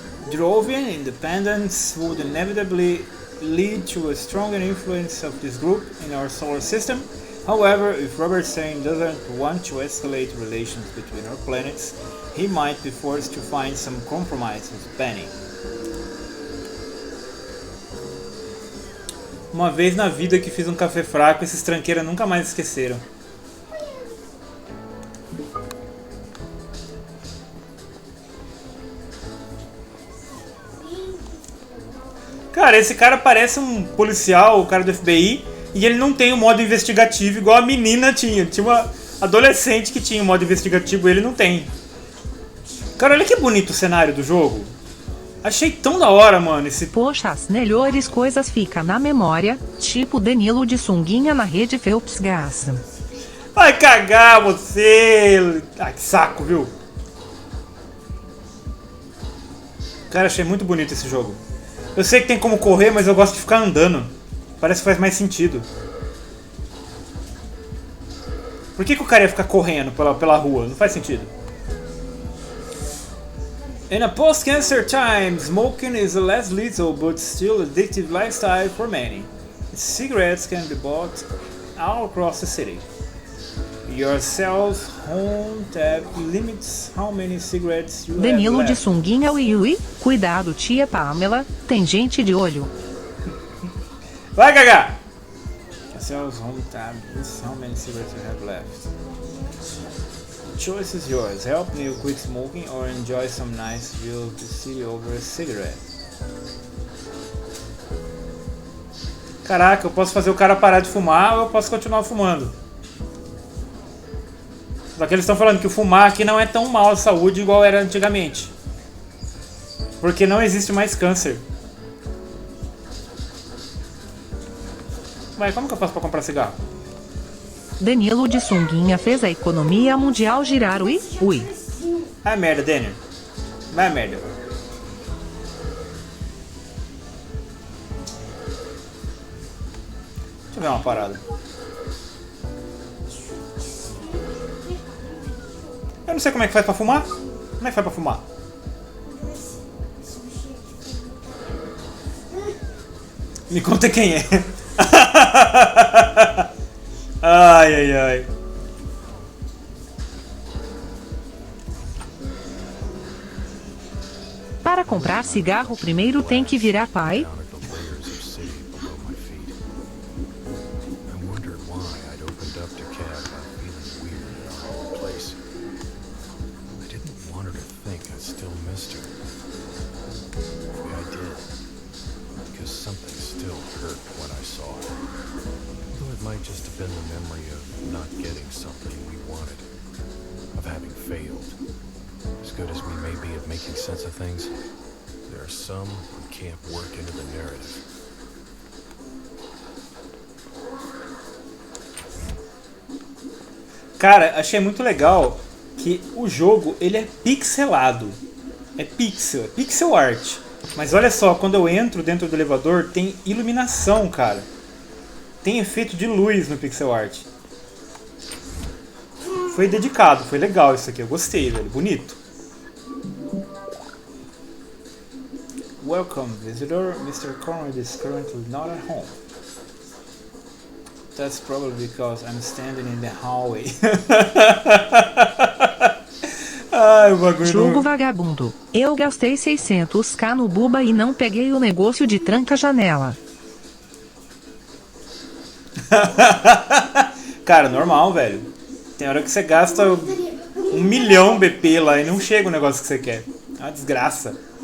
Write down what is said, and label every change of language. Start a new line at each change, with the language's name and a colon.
English: Drovian independence would inevitably lead to a stronger influence of this group in our solar system. However, if Robertson doesn't want to escalate relations between our planets, he might be forced to find some compromise with Benny.
Portuguese: Uma vez na vida que fiz um café fraco, esses tranqueiras nunca mais esqueceram. Cara, esse cara parece um policial, o cara do FBI, e ele não tem o modo investigativo igual a menina tinha. Tinha uma adolescente que tinha o modo investigativo e ele não tem. Cara, olha que bonito o cenário do jogo. Achei tão da hora, mano, esse... Poxa, as melhores coisas ficam na memória, tipo Danilo de sunguinha na rede Phelps Gas. Vai cagar você! Ah, que saco, viu? Cara, achei muito bonito esse jogo. Eu sei que tem como correr, mas eu gosto de ficar andando. Parece que faz mais sentido. Por que o cara ia ficar correndo pela rua? Não faz sentido.
English: In a post-cancer time, smoking is a less lethal but still addictive lifestyle for many. Cigarettes can be bought all across the city. Your cell's home tab limits how many cigarettes you Danilo have
Portuguese: de
English: left.
Portuguese: sunguinha ui. Cuidado, tia Pamela, tem gente de olho. Vai cagar!
English: Your cell's home tab limits how many cigarettes you have left. The choice is yours. Help me quit smoking or enjoy some nice view of the city over a cigarette.
Portuguese: Caraca, eu posso fazer o cara parar de fumar ou eu posso continuar fumando. Só que eles estão falando que o fumar aqui não é tão mal à saúde igual era antigamente. Porque não existe mais câncer. Mas como que eu faço pra comprar cigarro? Danilo de sunguinha fez a economia mundial girar ui. Vai merda, Daniel. Vai merda. Deixa eu ver uma parada. Eu não sei como é que faz pra fumar. Como é que faz pra fumar? Me conta quem é. Ai, ai, ai. Para comprar cigarro primeiro tem que virar pai?
English: Down at the layers of city below my feet. I wondered why I'd opened up to Kat about feeling weird in our old place. I didn't want her to think I still missed her. Maybe I did. Because something still hurt when I saw her. Though it might just have been the memory of not getting something we wanted. Of having failed. As good as we may be at making sense of things, there are some who can't work into the narrative.
Portuguese: Cara, achei muito legal que o jogo, ele é pixelado. É pixel art. Mas olha só, quando eu entro dentro do elevador, tem iluminação, cara. Tem efeito de luz no pixel art. Foi dedicado, foi legal isso aqui, eu gostei, velho, bonito.
English: Welcome, visitor. Mr. Conrad is currently not at home. That's probably because I'm standing in the hallway.
Portuguese: Ai, o bagulho. Jogo vagabundo. Eu gastei 600k no Buba e não peguei o negócio de tranca-janela. Cara, normal, velho. Tem hora que você gasta 1 milhão BP lá e não chega o negócio que você quer. É uma desgraça.